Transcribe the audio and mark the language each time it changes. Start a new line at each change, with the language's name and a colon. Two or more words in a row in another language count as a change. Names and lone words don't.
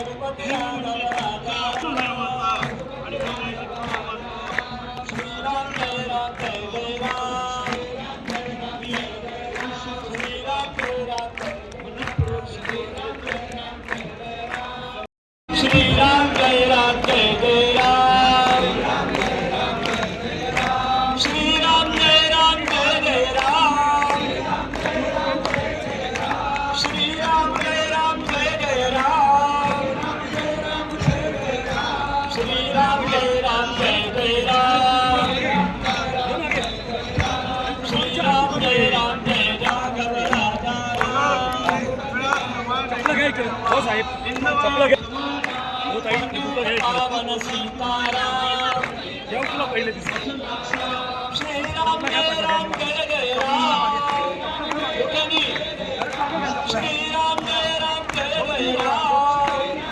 Hindi: रघुपती राघव राजा श्रीराम जय राम जय जय राम श्रीराम जय राम श्रीराम जय राम जय जय राम श्रीराम जय राम जय जय राम श्रीराम जय राम जय जय राम श्रीराम जय राम जय जय राम श्रीराम जय राम जय राघव राजा
Marathi: हो साहेब चपला घ्या हो ताई तुला घ्या
Hindi: पावन सीताराम
Marathi: जेव्हा तुला पहिले दिसत
Hindi: श्रीराम जय राम जय जय राम श्रीराम जय राम जय जय राम